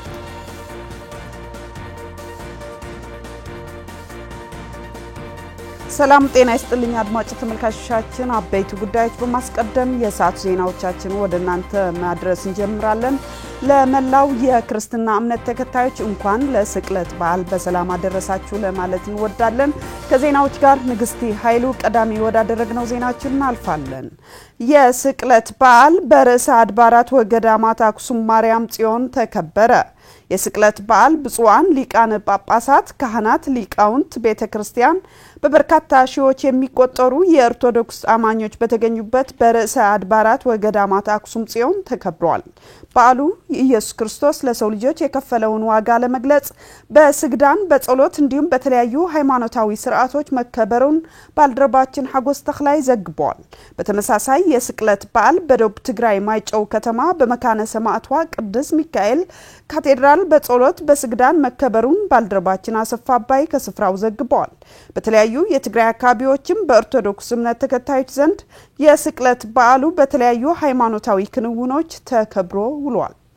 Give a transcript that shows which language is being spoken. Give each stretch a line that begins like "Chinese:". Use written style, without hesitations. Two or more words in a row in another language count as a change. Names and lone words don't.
Amharic: ሰላም ጤና ይስጥልኝ አድማጭ ተመልካቾቻችን፣ አበይቱ ጉዳዮች በማስቀደም የሰዓቱ ዜናዎቻችን ወደናንተ ማድረስ እንጀምራለን። ለመላው የክርስትና እምነት ተከታዮች እንኳን ለስቅለት በዓል በሰላም አደረሳችሁ ለማለት እንወዳለን። ከዜናዎች ጋር ንግስቲ ኃይሉ ቀዳሚ ወዳደረግነው ዜናችን እናልፋለን። የስቅለት በዓል በርዕሰ አድባራት ወገዳማት አክሱም ማርያም ጽዮን ተከበረ። የስቅለት በዓል ብፁዓን ሊቃነ ጳጳሳት፣ ካህናት፣ ሊቃውንት ቤተክርስቲያን በበርካታ ሺዎች የሚቆጠሩ የኦርቶዶክስ አማኞች በተገኙበት በርዕሰ አድባራት ወገዳማት አክሱም ጽዮን ተከብሯል። በዓሉ ኢየሱስ ክርስቶስ ለሰው ልጆች የከፈለውን ዋጋ ለመግለጽ በስግዳን በጸሎት እንዲሁም በተለያዩ ሃይማኖታዊ ስርዓቶች መከበሩን ባልደረባችን ሐጎስ ተክላይ ዘግቧል። በተመሳሳይ የስቅለት በዓል በደቡብ ትግራይ ማይጨው ከተማ በመካነ ሰማዕቷ ቅዱስ ሚካኤል ካቴድራል በጸሎት በስግዳን መከበሩን ባልደረባችን አሰፋ አባይ ከስፍራው ዘግቧል። በተለያዩ የትግራይ አካባቢዎችም በኦርቶዶክስ እምነት ተከታዮች ዘንድ የስቅለት በዓሉ በተለያዩ ሃይማኖታዊ ክንውኖች ተከብሮ ውሏል።